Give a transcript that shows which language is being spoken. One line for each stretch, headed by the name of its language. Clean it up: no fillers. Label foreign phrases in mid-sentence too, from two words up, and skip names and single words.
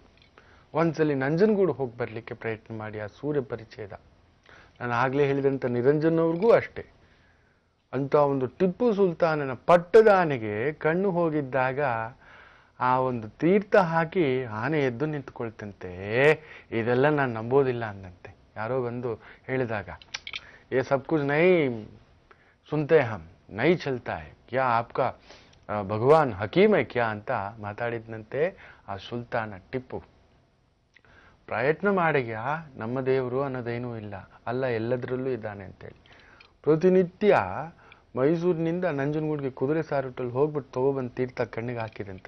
Kannada: ಒಂದ್ಸಲಿ ನಂಜನಗೂಡು ಹೋಗಿ ಬರ್ಲಿಕ್ಕೆ ಪ್ರಯತ್ನ ಮಾಡಿ. ಆ ಸೂರ್ಯ ಪರಿಚ್ಛೇದ ನಾನು ಆಗ್ಲೇ ಹೇಳಿದಂಥ ನಿರಂಜನ್ ಅವ್ರಿಗೂ ಅಷ್ಟೇ. ಅಂತ ಒಂದು ಟಿಪ್ಪು ಸುಲ್ತಾನನ ಪಟ್ಟದಾನೆಗೆ ಕಣ್ಣು ಹೋಗಿದ್ದಾಗ ಆ ಒಂದು ತೀರ್ಥ ಹಾಕಿ ಆನೆ ಎದ್ದು ನಿಂತ್ಕೊಳ್ತಂತೆ. ಇದೆಲ್ಲ ನಾನು ನಂಬೋದಿಲ್ಲ ಅಂದಂತೆ. ಯಾರೋ ಬಂದು ಹೇಳಿದಾಗ
Hindi: ये सब कुछ नहीं सुनते हम, नहीं चलता है क्या,
Kannada: आपका ಭಗವಾನ್ ಹಕೀಮ್ है क्या ಅಂತ ಮಾತಾಡಿದ್ನಂತೆ ಆ ಸುಲ್ತಾನ ಟಿಪ್ಪು. ಪ್ರಯತ್ನ ಮಾಡಿಗ್ಯ, ನಮ್ಮ ದೇವರು ಅನ್ನೋದೇನೂ ಇಲ್ಲ, ಅಲ್ಲ ಎಲ್ಲದರಲ್ಲೂ ಇದ್ದಾನೆ ಅಂತೇಳಿ. ಪ್ರತಿನಿತ್ಯ ಮೈಸೂರಿನಿಂದ ನಂಜನಗೂಡಿಗೆ ಕುದುರೆ ಸಾರುಟ್ಟಲ್ಲಿ ಹೋಗ್ಬಿಟ್ಟು ತಗೊಬಂದು ತೀರ್ಥ ಕಣ್ಣಿಗೆ ಹಾಕಿದಂತೆ.